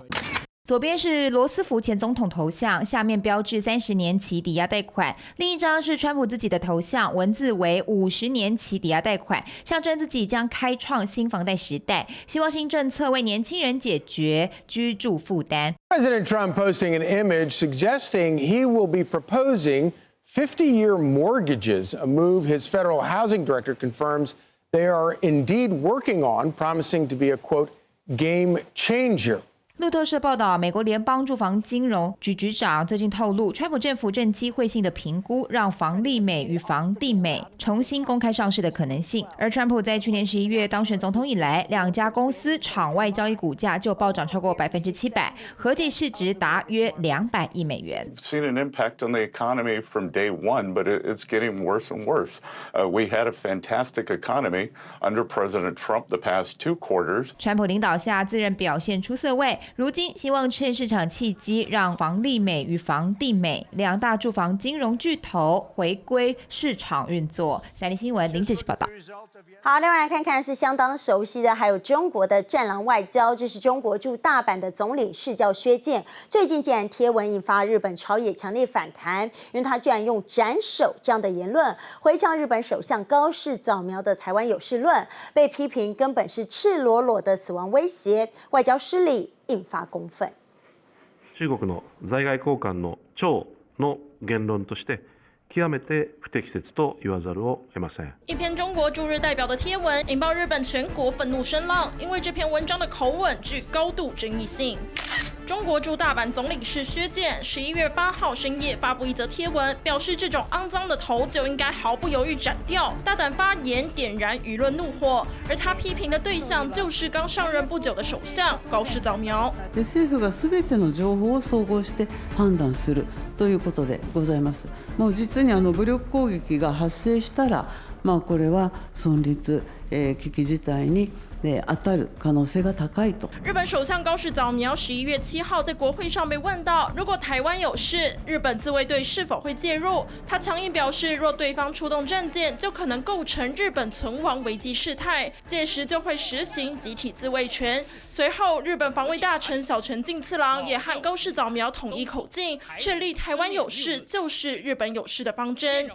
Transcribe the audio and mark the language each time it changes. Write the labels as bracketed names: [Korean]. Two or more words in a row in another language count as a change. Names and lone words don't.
[Chinese] 左边是罗斯福前总统头像，下面标志30年期抵押贷款；另一张是川普自己的头像，文字为50年期抵押贷款，象征自己将开创新房贷时代，希望新政策为年轻人解决居住负担。 [English] President Trump posting an image suggesting he will be proposing 50-year mortgages, a move his federal housing director confirms they are indeed working on, promising to be a, quote, game changer. [Chinese] 路透社报道，美国联邦住房金融局局长最近透露，川普政府正机会性的评估让房利美与房地美重新公开上市的可能性。而川普在去年11月当选总统以来，2家公司场外交易股价就暴涨超过700%，合计市值达约200亿美元。 [English] We've seen an impact on the economy from day one, but it's getting worse and worse. We had a fantastic economy under President Trump the past 2 quarters. [Chinese] 川普领导下，自认表现出色位。如今希望趁市场契机，让房利美与房地美2大住房金融巨头回归市场运作。三立新闻林志奇报道。好，另外来看看是相当熟悉的，还有中国的战狼外交。这是中国驻大阪的总领事叫薛健，最近竟然贴文引发日本朝野强烈反弹，因为他居然用斩首这样的言论回呛日本首相高市早苗的台湾有事论，被批评根本是赤裸裸的死亡威胁，外交失礼，引发公愤。 [Japanese] 中国の在外公館の長の言論として極めて不適切と言わざるを得ません。 [Chinese] 一篇中国驻日代表的贴文引爆日本全国愤怒声浪，因为这篇文章的口吻具高度争议性。中国驻大阪总领事薛健11月8号深夜发布一则贴文，表示这种肮脏的头就应该毫不犹豫斩掉。大胆发言点燃舆论怒火，而他批评的对象就是刚上任不久的首相高市早苗。 [Japanese] 政府が全ての情報を総合して判断するということでございます。もう実に武力攻撃が発生したら、これは存立危機事態に当たる可能性が高いと。 [Chinese] 日本首相高市早苗11月7号在国会上被问到，如果台湾有事，日本自卫队是否会介入？他强硬表示，若对方出动战舰，就可能构成日本存亡危机事态，届时就会实行集体自卫权。随后，日本防卫大臣小泉进次郎也和高市早苗统一口径，确立台湾有事就是日本有事的方针。